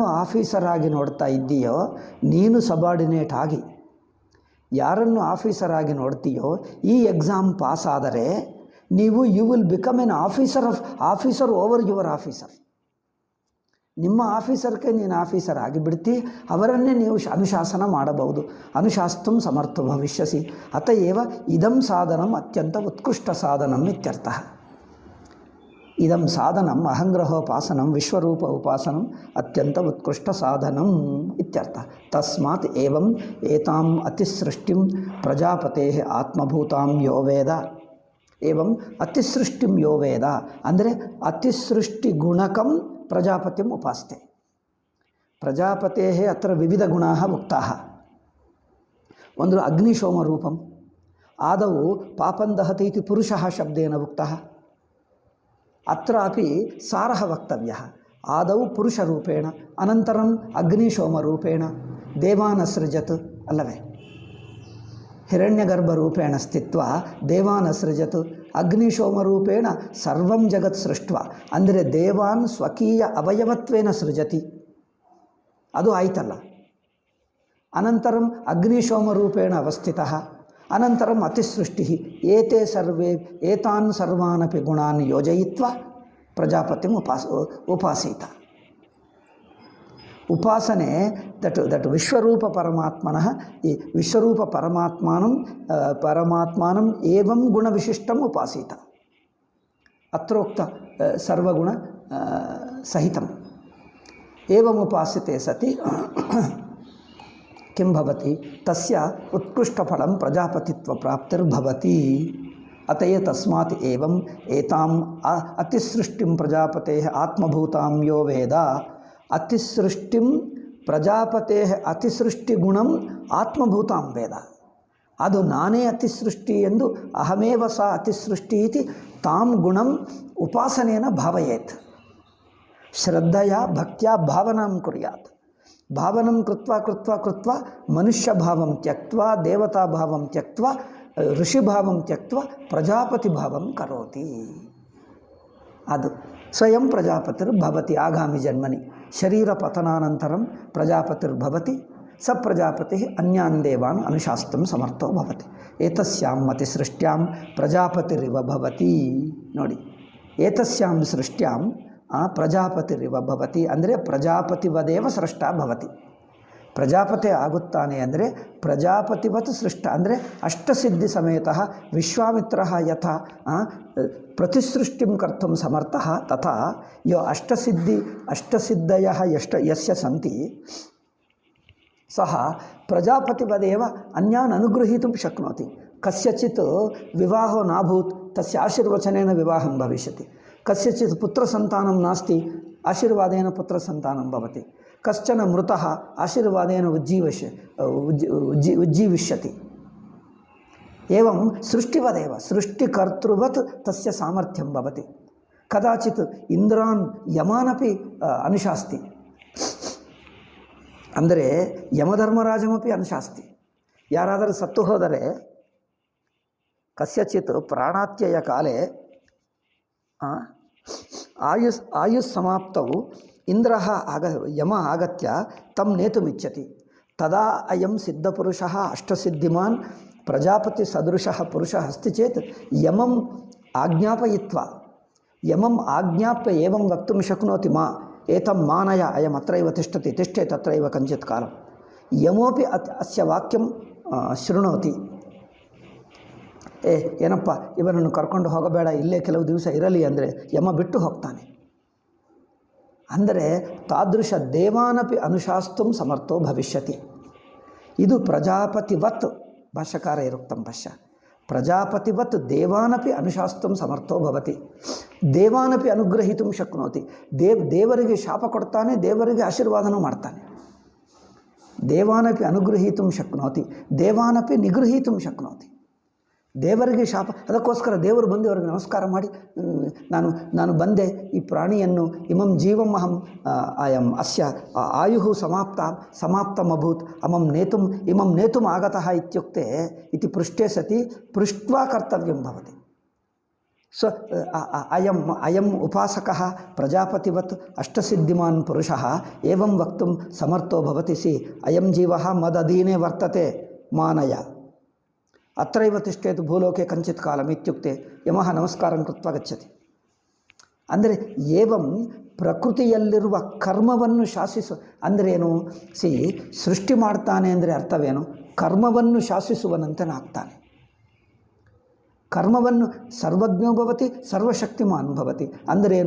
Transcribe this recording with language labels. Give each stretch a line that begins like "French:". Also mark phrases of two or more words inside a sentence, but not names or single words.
Kannada: ಆಫೀಸರ್ ಆಗಿ ನೋಡ್ತಾ ಇದ್ದೀಯೋ ನೀನು ಸಬಾರ್ಡಿನೇಟ್ ಆಗಿ ಯಾರನ್ನು ಆಫೀಸರ್ ಆಗಿ ನೋಡ್ತೀಯೋ ಈ ಎಕ್ಸಾಮ್ ಪಾಸ್ ಆದರೆ ನೀವು
English: you will become an officer over your officer
Kannada: ನಿಮ್ಮ ಆಫೀಸರ್ಗೆ ನೀನು ಆಫೀಸರ್ ಆಗಿಬಿಡ್ತಿ ಅವರನ್ನೇ ನೀವು ಅನುಶಾಸನ ಮಾಡಬಹುದು
Sanskrit: ಅನುಶಾಸ್ತುಂ ಸಮರ್ಥ ಭವಿಷ್ಯಸಿ ಅತಏವ ಇದಂ ಸಾಧನಂ ಅತ್ಯಂತ ಉತ್ಕೃಷ್ಟ ಸಾಧನಂ ಇತ್ಯರ್ಥಃ ಇದಂ ಸಾಧನಂ ಅಹಂಗ್ರಹೋಪಾಸನಂ ವಿಶ್ವರೂಪ ಉಪಾಸನಂ ಅತ್ಯಂತ ಉತ್ಕೃಷ್ಟ ಸಾಧನಂ ಇತ್ಯರ್ಥ ತಸ್ಮಾತ್ ಏವಂ ಏತಾಂ ಅತಿಸೃಷ್ಟಿಂ ಪ್ರಜಾಪತೇಃ ಆತ್ಮಭೂತಾಂ ಯೋ ವೇದ ಏವಂ ಅತಿಸೃಷ್ಟಿಂ ಯೋ ವೇದ ಅಂದರೆ ಅತಿಸೃಷ್ಟಿ ಗುಣಕಂ ಪ್ರಜಾಪತಿಂ ಉಪಾಸ್ತೆ ಪ್ರಜಾಪತೇಃ ಅತ್ರ ವಿವಿಧ ಗುಣಾಃ ಉಕ್ತಾಃ ಒಂದು ಅಗ್ನಿಶೋಮ ರೂಪಂ ಆದೌ ಪಾಪಂ ದಹತಿ ಇತಿ ಪುರುಷಃ ಶಬ್ದೇನ ಉಕ್ತಃ ಅತ್ರಾಪಿ ಸಾರಃ ವಕ್ತವ್ಯಃ ಆದೌ ಪುರುಷರೂಪೇಣ ಅನಂತರಂ ಅಗ್ನಿಶೋಮರೂಪೇಣ ದೇವಾನ್ ಅಸೃಜತ್ ಅಲ್ಲವೇ ಹಿರಣ್ಯಗರ್ಭರೂಪೇಣ ಸ್ಥಿತ್ವ ದೇವಾನ್ ಅಸೃಜತ್ ಅಗ್ನಿಶೋಮರೂಪೇಣ ಸರ್ವಂ ಜಗತ್ ಸೃಷ್ಟ್ವ. ಅಂದರೆ ದೇವಾನ್ ಸ್ವಕೀಯ ಅವಯವತ್ವೇನ ಸೃಜತಿ,
Kannada: ಅದು ಆಯ್ತಲ್ಲ.
Sanskrit: ಅನಂತರಂ ಅಗ್ನಿಶೋಮರೂಪೇಣ ಅವಸ್ಥಿತಃ, ಅನಂತರಂ ಅತಿಸೃಷ್ಟಿ. ಏತೆ ಸರ್ವೇ ಏತಾನ್ ಸರ್ವಾನಪಿ ಗುಣಾನ್ ಯೋಜಯಿತ್ವ ಪ್ರಜಾಪತಿಂ ಉಪಾಸೀತ. ಉಪಾಸನೆ ದಟ್ ವಿಶ್ವರೂಪ ಪರಮಾತ್ಮನಃ, ಈ ವಿಶ್ವರೂಪ ಪರಮಾತ್ಮಾನಂ ಏವಂ ಗುಣವಿಶಿಷ್ಟಂ ಉಪಾಸೀತ. ಅತ್ರೋಕ್ತ ಸರ್ವಗುಣ ಸಹಿತಂ ಏವಂ ಉಪಾಸ್ಯತೆ ಸತಿ ಕಿಂ ಭವತಿ ತಸ್ಯ ಉತ್ಕೃಷ್ಟಫಲಂ ಪ್ರಜಾಪತಿತ್ವ ಪ್ರಾಪ್ತಿರ್ಭವತಿ. ಅತಯೇ ತಸ್ಮಾತ್ ಏವಂ ಏತಾಂ ಅತಿಸೃಷ್ಟಿಂ ಪ್ರಜಾಪತೇಃ ಆತ್ಮಭೂತಾಂ ಯೋ ವೇದ. ಅತಿಸೃಷ್ಟಿಂ ಪ್ರಜಾಪತೇಃ ಅತಿಸೃಷ್ಟಿಗುಣಂ ಆತ್ಮಭೂತಾಂ ವೇದ.
Kannada: ಅದು ನಾನೇ ಅತಿಸೃಷ್ಟಿ ಎಂದು
Sanskrit: ಅಹಮೇವ ಸ ಅತಿಸೃಷ್ಟಿ ಇತಿ ತಾಂ ಗುಣಂ ಉಪಾಸನೇನ ಭಾವಯೇತ್. ಶ್ರದ್ಧೆಯ ಭಕ್ತ್ಯಾ ಭಾವನಾಂ ಕುರ್ಯಾತ್. ಭಾವನಂ ಕೃತ್ವ ಮನುಷ್ಯಭಾವಂ ತ್ಯಕ್ತ್ವ ದೇವತಾಭಾವಂ ತ್ಯಕ್ತ್ವ ಋಷಿಭಾವಂ ತ್ಯಕ್ತ್ವ ಪ್ರಜಾಪತಿಭಾವಂ ಕರೋತಿ. ಅದು ಸ್ವಯಂ ಪ್ರಜಾಪತಿರ್ಭವತಿ ಆಗಾಮಿ ಜನ್ಮನಿ. ಶರೀರ ಪತನಾನಂತರಂ ಪ್ರಜಾಪತಿರ್ಭವತಿ. ಸ ಪ್ರಜಾಪತಿ ಅನ್ಯಾನ್ ದೇವಾನ್ ಅನುಶಾಸ್ತುಂ ಸಮರ್ಥೋ ಭವತಿ. ಏತಸ್ಯಾಂ ಅತಿಸೃಷ್ಟ್ಯಾಂ ಪ್ರಜಾಪತಿರಿವ ಭವತಿ. ನೋಡಿ, ಏತಸ್ಯಾಂ ಸೃಷ್ಟ್ಯಾಂ ಪ್ರಜಾಪತಿರಿವ ಭವತಿ ಅಂದರೆ ಪ್ರಜಾಪತಿವದೇವ ಸೃಷ್ಟ ಭವತಿ.
Kannada: ಪ್ರಜಾಪತಿ ಆಗುತ್ತಾನೆ ಅಂದರೆ
Sanskrit: ಪ್ರಜಾಪತಿವತ್ ಸೃಷ್ಟ ಅಂದರೆ ಅಷ್ಟಸಿದ್ಧಿ ಸಮೇತ ವಿಶ್ವಾಮಿತ್ರ ಯಥಾ ಪ್ರತಿಸೃಷ್ಟಿಂ ಕರ್ತುಂ ಸಮರ್ಥಃ ತಥಾ ಯೋ ಅಷ್ಟಸಿದ್ಧಯಃ ಯಸ್ಯ ಸಂತಿ ಸಹ ಪ್ರಜಾಪತಿವದೇವ ಅನ್ಯಾನ್ ಅನುಗೃಹೀತುಂ ಶಕ್ನೋತಿ. ಕಸ್ಯಚಿತ್ ವಿವಾಹೋ ನಾಭೂತ್ ತಸ್ಯ ಆಶೀರ್ವಚನೇನ ವಿವಾಹಂ ಭವಿಷ್ಯತಿ. ಕಸ್ಯಚಿತ್ ಪುತ್ರಸಂತಾನಂ ನಾಸ್ತಿ ಆಶೀರ್ವಾದೇನ ಪುತ್ರಸಂತಾನಂ ಭವತಿ. ಕಶ್ಚನ ಮೃತಃ ಆಶೀರ್ವಾದೇನ ಉಜ್ಜೀವಿಷ್ಯತಿ. ಏವಂ ಸೃಷ್ಟಿವದೇವ ಸೃಷ್ಟಿಕರ್ತೃವತ್ ತಸ್ಯ ಸಾಮರ್ಥ್ಯಂ ಭವತಿ. ಕದಾಚಿತ್ ಇಂದ್ರಾನ್ ಯಮಾನಪಿ ಅನುಶಾಸ್ತಿ ಅಂದರೆ ಯಮಧರ್ಮರಾಜಮಪಿ ಅನುಶಾಸ್ತಿ.
Kannada: ಯಾರಾದರೂ ಸತ್ತು ಹೋದರೆ
Sanskrit: ಕಸ್ಯಚಿತ್ ಪ್ರಾಣಾತ್ಯಯ ಕಾಲೇ ಆಯುಸ್ ಸಮಾಪ್ತವು ಇಂದ್ರ ಯಮ ಆಗತ್ಯ ತಂ ನೇತುಮಿಚ್ಛತಿ. ತದಾ ಅಯಂ ಸಿದ್ಧಪುರುಷಃ ಅಷ್ಟಸಿದ್ಧಿಮಾನ್ ಪ್ರಜಾಪತಿ ಸದೃಶಃ ಪುರುಷಃ ಅಸ್ತಿ ಚೇತ್ ಯಮಂ ಆಜ್ಞಾಪಯಿತ್ವಾ ಯಮಂ ಆಜ್ಞಾಪ್ಯ ಏವಂ ವಕ್ತುಂ ಶಕ್ನೋತಿ ಮಾ ಏತಂ ಮಾನಯ ಅಯಂ ಅತ್ರೈವ ತಿಷ್ಠತಿ ತಿಷ್ಠೆ ತತ್ರೈವ ಕಂಚಿತ್ ಕಾಲಂ. ಯಮೋಪಿ ಅಸ್ಯ ವಾಕ್ಯಂ ಶೃಣೋತಿ.
Kannada: ಏನಪ್ಪ ಇವನನ್ನು ಕರ್ಕೊಂಡು ಹೋಗಬೇಡ, ಇಲ್ಲೇ ಕೆಲವು ದಿವಸ ಇರಲಿ ಅಂದರೆ ಯಮ ಬಿಟ್ಟು ಹೋಗ್ತಾನೆ.
Sanskrit: ಅಂದರೆ ತಾದೃಶ ದೇವಾನಪಿ ಅನುಶಾಸ್ತುಂ ಸಮರ್ಥೋ ಭವಿಷ್ಯತಿ. ಇದು ಪ್ರಜಾಪತಿವತ್ ಭಾಷ್ಯಕಾರ ಇರುಕ್ತಂ ಪಶ್ಯ. ಪ್ರಜಾಪತಿವತ್ ದೇವಾನಪಿ ಅನುಶಾಸ್ತುಂ ಸಮರ್ಥೋ ಭವತಿ. ದೇವಾನಪಿ ಅನುಗ್ರಹಿತುಂ ಶಕ್ನೋತಿ.
Kannada: ದೇವರಿಗೆ ಶಾಪ ಕೊಡ್ತಾನೆ, ದೇವರಿಗೆ ಆಶೀರ್ವಾದನೂ ಮಾಡ್ತಾನೆ.
Sanskrit: ದೇವಾನಪಿ ಅನುಗೃಹೀತುಂ ಶಕ್ನೋತಿ, ದೇವಾನಪಿ ನಿಗೃಹೀತುಂ ಶಕ್ನೋತಿ.
Kannada: ದೇವರಿಗೆ ಶಾಪ, ಅದಕ್ಕೋಸ್ಕರ ದೇವರು ಬಂದು ಅವರಿಗೆ ನಮಸ್ಕಾರ ಮಾಡಿ ನಾನು ಬಂದೆ, ಈ ಪ್ರಾಣಿಯನ್ನು
Sanskrit: ಇಮಂ ಜೀವಂ ಅಹಂ ಅಯಂ ಅಸ್ಯ ಆಯುಃ ಸಮಾಪ್ತಮಭೂತ್ ಇಮಂ ನೇತುಂ ಆಗತಃ ಇತ್ಯುಕ್ತೆ ಇತಿ ಪೃಷ್ಠೆ ಸತಿ ಪೃಷ್ಟ್ವಾ ಕರ್ತವ್ಯಂ ಭವತಿ. ಅಯಂ ಉಪಾಸಕಃ ಪ್ರಜಾಪತಿವತ್ ಅಷ್ಟಸಿದ್ಧಿಮಾನ್ ಪುರುಷಃ ಏವಂ ವಕ್ತುಂ ಸಮರ್ಥೋ ಭವತಿ. ಸಿ ಅಯಂ ಜೀವಃ ಮದಧೀನೇ ವರ್ತತೆ ಮಾನಯ ಅತ್ರೈವ ತಿಷ್ಠೇತು ಭೂಲೋಕೆ ಕಂಚಿತ್ ಕಾಲಂ ಇತ್ಯುಕ್ತೆ ಯಮಃ ನಮಸ್ಕಾರಂ ಕೃತ್ವ ಗಚ್ಚತಿ.
Kannada: ಅಂದರೆ ಏವಂ ಪ್ರಕೃತಿಯಲ್ಲಿರುವ ಕರ್ಮವನ್ನು ಶಾಸಿಸು ಅಂದ್ರೇನು? ಸೃಷ್ಟಿ ಮಾಡ್ತಾನೆ ಅಂದರೆ ಅರ್ಥವೇನು? ಕರ್ಮವನ್ನು ಶಾಸಿಸುವನಂತನಾಗ್ತಾನೆ.
Sanskrit: ಕರ್ಮವನ್ನು ಸರ್ವಜ್ಞೋ ಭವತಿ ಸರ್ವಶಕ್ತಿಮಾನ್ ಭವತಿ ಅಂದ್ರೇನು?